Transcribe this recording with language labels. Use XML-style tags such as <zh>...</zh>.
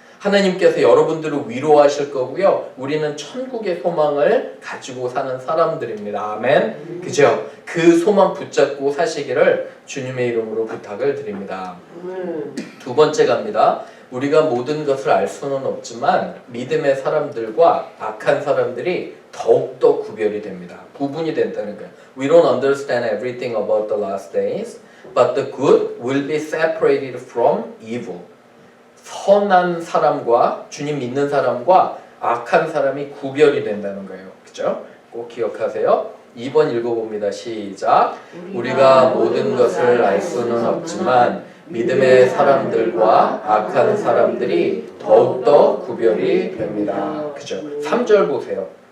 <ko>하나님께서 여러분들을 위로하실 거고요. 우리는 천국의 소망을 가지고 사는 사람들입니다. 아멘. 그죠? 그 소망 붙잡고 사시기를 주님의 이름으로 부탁을 드립니다. 두 번째 갑니다. 우리가 모든 것을 알 수는 없지만 믿음의 사람들과 악한 사람들이 더욱더 구별이 됩니다. 구분이 된다는 거예요.</ko> <en>We don't understand everything about the last days, but the good will be separated from evil.</en> <ko>선한 사람과 주님 믿는 사람과 악한 사람이 구별이 된다는 거예요. 그죠? 꼭 기억하세요. 2번 읽어봅니다. 시작. 우리가 모든 것을 알 수는 없지만 믿음의 사람들과 악한 사람들이 더욱더 구별이 됩니다. 그죠? 3절 보세요.</ko>